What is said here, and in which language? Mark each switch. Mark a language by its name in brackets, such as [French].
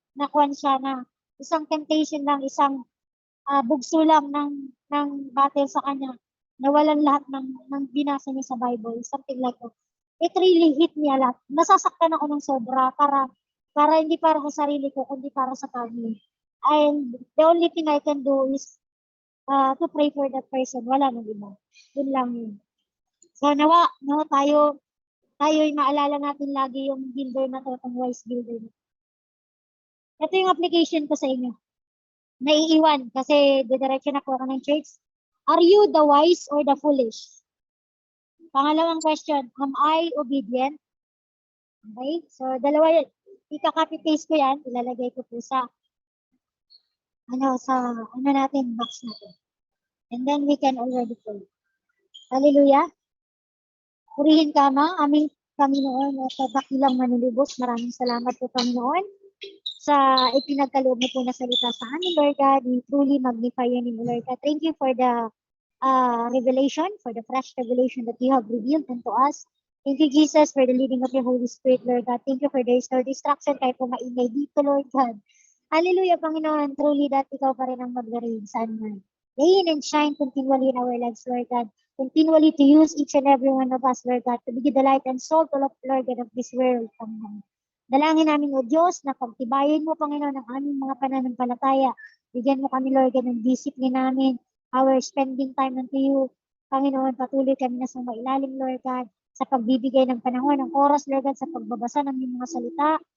[Filipino] Nakuhan siya na isang temptation lang, isang bugso lang ng battle sa kanya. Nawalan lahat ng binasa niya sa Bible, [English] something like that. It really hit me a lot. [Filipino] Nasasaktan ako ng sobra para hindi para sa sarili ko, kundi para sa family. [English] And the only thing I can do is to pray for that person. [Filipino] Wala nang iba. Yun lang yun. So nawa, no, tayo'y maalala natin lagi yung builder na to, yung wise builder. Ito yung application ko sa inyo. Naiiwan kasi didiretso na po ako ng church. [English] Are you the wise or the foolish? [Filipino] Pangalawang question, [English] am I obedient? [Filipino] Okay, so dalawa yun. Ika-copy-paste ko yan, ilalagay ko po sa natin, box natin. [English] And then we can already pray. [Filipino] Hallelujah. Purihin ka ma, aming Panginoon at dakilang manulubos. Maraming salamat po Panginoon sa ipinagkaloob mo po na salita sa amin, Lord God. [English] We truly magnify your name, Lord God. Thank you for the revelation, for the fresh revelation that you have revealed unto us. Thank you, Jesus, for the leading of your Holy Spirit, Lord God. Thank you for there is no distraction [Filipino] kahit po maingay dito, [English] Lord God. [Filipino] Hallelujah, Panginoon. Truly that ikaw pa rin ang mag-reign saan man. [English] Reign and shine continually in our lives, Lord God. Continually to use each and every one of us, Lord God, to be the light and salt of Lord God of this world, Panginoon. [Filipino] Dalangin namin, O Diyos, na pagtibayin mo, Panginoon, ang aming mga pananampalataya. Bigyan mo kami, [English] Lord God, ng discipline namin, our spending time unto you. [Filipino] Panginoon, patuloy kami na sa mailalim, Lord God, sa pagbibigay ng panahon, ng oras, Lord God, sa pagbabasa ng iyong mga salita.